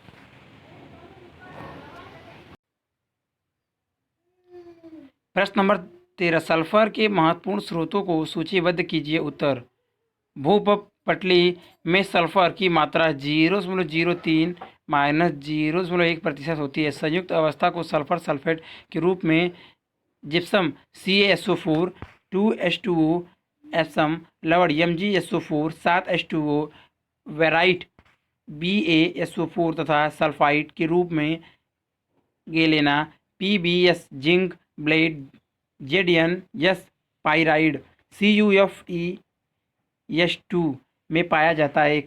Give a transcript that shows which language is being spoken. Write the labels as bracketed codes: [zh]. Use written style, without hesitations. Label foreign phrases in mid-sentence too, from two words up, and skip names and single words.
[hi] प्रश्न नंबर 13, सल्फर के महत्वपूर्ण स्रोतों को सूचीबद्ध कीजिए। उत्तर, भूपटली में सल्फर की मात्रा 0.03 - 0.1% होती है। संयुक्त अवस्था को सल्फर सल्फेट के रूप में जिप्सम CaSO4 2H2O, एप्सम लवण MgSO4 7H2O, वेराइट BaSO4 तथा सल्फाइड के रूप में गेलेना PbS, जिंक ब्लेड ZnS, पाइराइड CuFeS2 में पाया जाता है।